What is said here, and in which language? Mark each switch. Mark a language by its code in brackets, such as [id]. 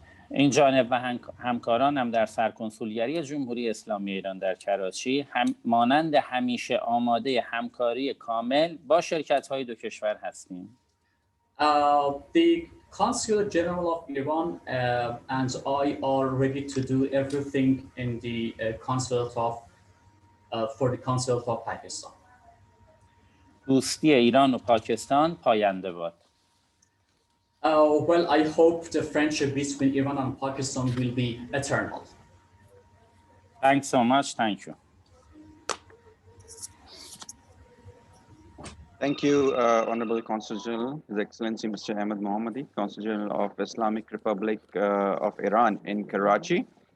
[fa] این جانب و همکارانم در سرکنسولگری جمهوری اسلامی ایران در کراچی مانند همیشه آماده همکاری کامل با شرکت‌های دو کشور هستیم. [en] The Consulate General of Iran and I are ready to do everything in the Consulate of for the Consulate of Pakistan. [fa] دوستی ایران و پاکستان پاینده باد. [en] Well, I hope the friendship between Iran and Pakistan will be eternal. Thanks so much. Thank you. Thank you, Honorable Consul General, His Excellency Mr. Ahmed Mohammadi, Consul General of Islamic Republic of Iran in Karachi.